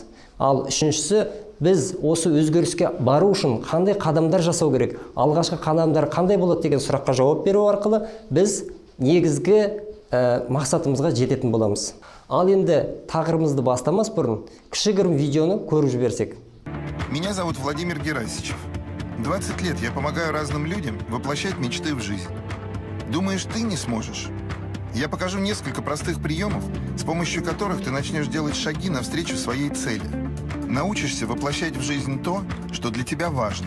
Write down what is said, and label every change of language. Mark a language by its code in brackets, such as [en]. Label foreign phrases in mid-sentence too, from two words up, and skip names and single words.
[kk] Ал үшіншісі, біз осы өзгеріске бару үшін қандай қадамдар жасау керек, алғашқы қадамдар қандай болады деген сұраққа жауап беру арқылы біз негізгі мақсатымызға жететін боламыз. Ал енді тақырыбымызды бастамас бұрын кішігірім видеоны көріп жіберсек. [ru] Меня зовут Владимир Герасичев. 20 лет я помогаю разным людям воплощать мечты в жизнь. Думаешь, ты не сможешь? Я покажу несколько простых приемов, с помощью которых ты начнешь делать шаги навстречу своей цели. Научишься воплощать в жизнь то, что для тебя важно.